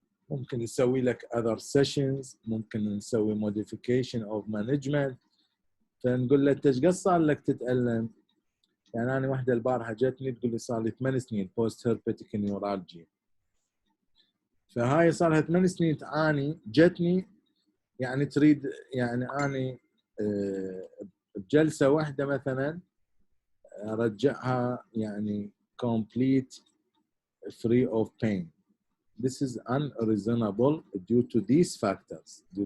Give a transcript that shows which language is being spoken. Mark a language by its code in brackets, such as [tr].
[ar] ممكن نسوي لك [en] other sessions، [ar] ممكن نسوي [en] modification of management. [ar] فنقول له انت ايش قد صار لك تتألم؟ يعني انا واحده البارحه جتني تقول لي صار لي 8 سنين بوست هيربيتيك نيورالجيا. فهاي صار لها 8 سنين تعاني، جتني يعني تريد يعني اني بجلسه واحده مثلا ارجعها يعني [en] complete free of pain. This is unreasonable due to these factors.